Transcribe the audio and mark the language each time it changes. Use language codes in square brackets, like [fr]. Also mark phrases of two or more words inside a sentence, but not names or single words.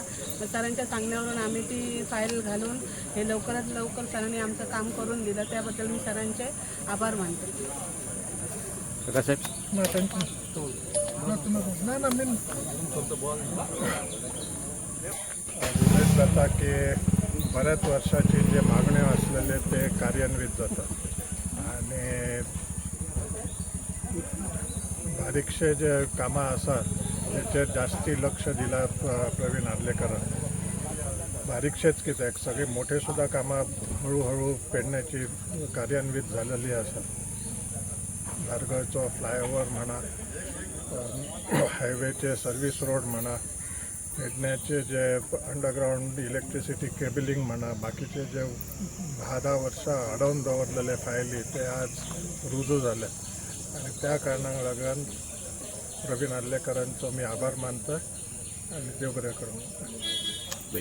[mr] तर सरांच्या सांगण्यावरून आम्ही ती फाईल घालून हे लवकरात लवकर सरांनी आमचं काम करून दिलं, त्याबद्दल मी सरांचे आभार मानते. [kok] उल्लेख जाता की बऱ्याच वर्षाची जे मागण्या असलेले ते कार्यान्वित जातात आणि बारीकशे जे कामां आसात तेचेर जास्ती लक्ष दिला प्रवीण आर्लेकरान. बारीकशेच कित्याक सगळी मोठे सुद्धा कामां हळूहळू पेडण्याची कार्यान्वित झालेली आसात. धारगळचो फ्लायओव्हर म्हणा, हायवेचे [en] service road [kok] म्हणा, पेडण्याचे जे [en] underground electricity cabling [kok] म्हणा, बाकीचे जे 10 वर्सां अडवून दवरलेले फायली ते आज रुजू झाले आणि त्या कारणाक लागून प्रवीण आर्लेकरांचो मी आभार मानता आणि देव बरें करूं.